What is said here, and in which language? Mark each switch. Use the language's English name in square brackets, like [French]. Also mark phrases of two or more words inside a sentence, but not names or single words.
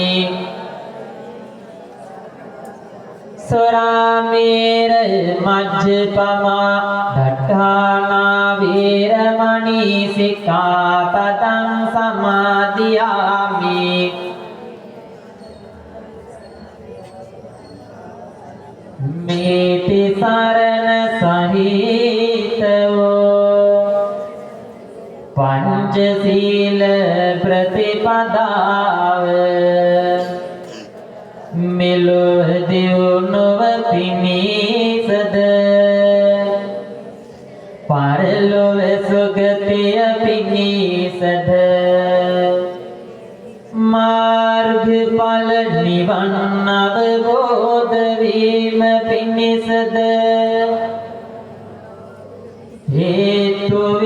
[Pali] สุราเมรมัจจปมาดัฏฐานาเวรมณีสิกขาปดังสมาธิยามิเมติสารณสหิตโว [Sinhala] ปัญจศีลปฏิปดาว මෙලොව දියුණුව පිණිසද පරලොව සුගතිය පිණිසද මාර්ගඵල නිවන් අවබෝධ වීම පිණිසද හේතු